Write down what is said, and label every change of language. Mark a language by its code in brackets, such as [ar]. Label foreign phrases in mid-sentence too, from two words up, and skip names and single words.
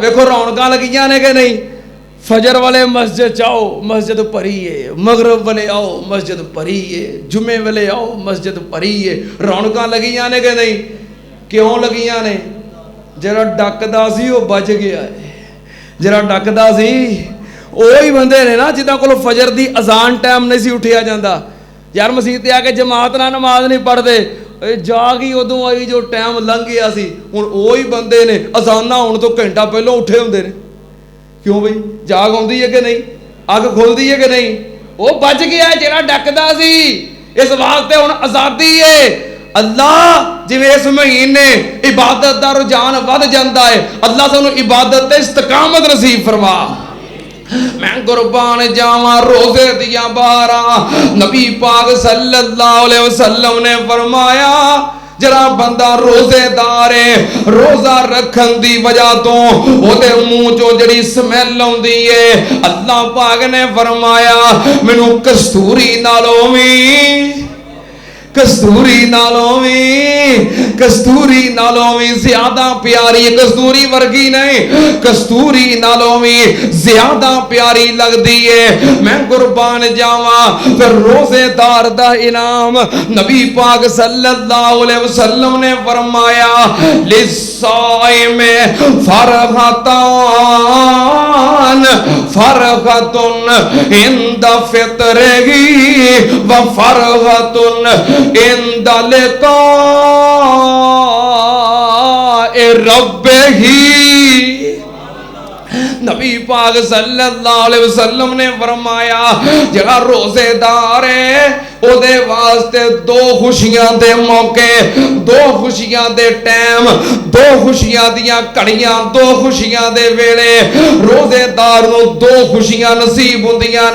[pa] ਦੇਖੋ ਰੌਣਕਾਂ ਲੱਗੀਆਂ ਨੇ ਕਿ ਨਹੀਂ? ਫਜਰ ਵਾਲੇ ਮਸਜਿਦ ਜਾਓ ਮਸਜਿਦ ਭਰੀ ਹੈ, ਮਗਰਬ ਵਾਲੇ ਆਓ ਮਸਜਿਦ ਭਰੀ ਹੈ, ਜੁਮੇ ਵਾਲੇ ਆਓ ਮਸਜਿਦ ਭਰੀ ਹੈ। ਰੌਣਕਾਂ ਲੱਗੀਆਂ ਨੇ ਕਿ ਨਹੀਂ? ਕਿਉਂ ਲੱਗੀਆਂ ਨੇ? ਜ਼ਰਾ ਡੱਕਦਾ ਸੀ ਉਹ ਬਚ ਗਿਆ ਹੈ। ਜ਼ਰਾ ਡੱਕਦਾ ਸੀ ਉਹੀ ਬੰਦੇ ਨੇ ਨਾ ਜਿੱਦਾਂ ਕੋਲ ਫਜਰ ਦੀ ਅਜ਼ਾਨ ਟਾਈਮ ਨਹੀਂ ਸੀ ਉੱਠਿਆ ਜਾਂਦਾ। ਯਾਰ ਮਸਜਿਦ ਤੇ ਆ ਕੇ ਜਮਾਤ ਨਾਲ ਨਮਾਜ਼ ਨਹੀਂ ਪੜ੍ਹਦੇ, ਜਾਗ ਹੀ ਉਦੋਂ ਆਈ ਜੋ ਟਾਈਮ ਲੰਘ ਗਿਆ ਸੀ। ਹੁਣ ਉਹੀ ਬੰਦੇ ਨੇ ਅਜ਼ਾਨਾਂ ਹੋਣ ਤੋਂ ਘੰਟਾ ਪਹਿਲਾਂ ਉੱਠੇ ਹੁੰਦੇ ਨੇ। ਕਿਉਂ ਬਈ? ਜਾਗ ਆਉਂਦੀ ਹੈ ਕਿ ਨਹੀਂ? ਅੱਖ ਖੁੱਲਦੀ ਹੈ ਕਿ ਨਹੀਂ? ਉਹ ਬਚ ਗਿਆ ਜਿਹੜਾ ਡੱਕਦਾ ਸੀ। ਇਸ ਵਾਸਤੇ ਹੁਣ ਆਜ਼ਾਦੀ ਹੈ। ਅੱਲਾਹ ਜਿਵੇਂ ਇਸ ਮਹੀਨੇ ਇਬਾਦਤ ਦਾ ਰੁਝਾਨ ਵਧ ਜਾਤਾ ਹੈ, ਅੱਲਾਹ ਸਾਨੂੰ ਇਬਾਦਤ ਤੇ ਇਸਤਕਾਮਤ ਨਸੀਬ ਫ਼ਰਮਾ। ਮੈਂ ਕੁਰਬਾਨ ਜਾਵਾਂ ਰੋਜ਼ੇ ਦਿਆਂ ਬਾਰਾਂ, ਨਬੀ ਪਾਕ [ar] صلى الله عليه وسلم [pa] ने ਫ਼ਰਮਾਇਆ ਜ਼ਰਾ ਬੰਦਾ ਰੋਜ਼ੇਦਾਰ ਹੈ, ਰੋਜ਼ਾ ਰੱਖਣ ਦੀ ਵਜ੍ਹਾ ਤੋਂ ਓਦੇ ਮੂੰਹ ਚੋਂ ਜਿਹੜੀ ਸਮੈਲ ਆਉਂਦੀ ਹੈ, ਅੱਲਾਹ ਪਾਕ ਨੇ ਫ਼ਰਮਾਇਆ ਮੈਨੂੰ ਕਸਤੂਰੀ ਨਾਲੋਂ ਭੀ ਜ਼ਿਆਦਾ ਪਿਆਰੀ, ਕਸਤੂਰੀ ਵਰਗੀ ਨਹੀਂ, ਕਸਤੂਰੀ ਨਾਲੋਂ ਭੀ ਜ਼ਿਆਦਾ ਪਿਆਰੀ ਲਗਤੀ ਹੈ। ਮੈਂ ਕੁਰਬਾਨ ਜਾਵਾਂ ਫਿਰ ਰੋਜ਼ੇਦਾਰ ਦਾ ਇਨਾਮ ਨਬੀ ਪਾਕ [ar] صلى الله عليه وسلم [pa] ਨੇ ਫ਼ਰਮਾਇਆ [ar] للصائم فرحة عند فطره وفرحة عند لقاء ربه. [pa] ਨਬੀ ਪਾਕ [ar] صلى الله عليه وسلم [pa] ਨੇ ਫ਼ਰਮਾਇਆ ਜਿਹੜਾ ਰੋਜ਼ੇਦਾਰ ਹੈ ਓਦੇ ਵਾਸਤੇ ਦੋ ਖ਼ੁਸ਼ੀਆਂ ਦੇ ਮੌਕੇ, ਦੋ ਖ਼ੁਸ਼ੀਆਂ ਦੇ ਟਾਈਮ, ਦੋ ਖ਼ੁਸ਼ੀਆਂ ਦੀਆਂ ਘੜੀਆਂ, ਦੋ ਖ਼ੁਸ਼ੀਆਂ ਦੇ ਵੇਲੇ ਰੋਜ਼ੇਦਾਰ ਨੂੰ ਦੋ ਖ਼ੁਸ਼ੀਆਂ ਨਸੀਬ ਹੁੰਦੀਆਂ ਨੇ।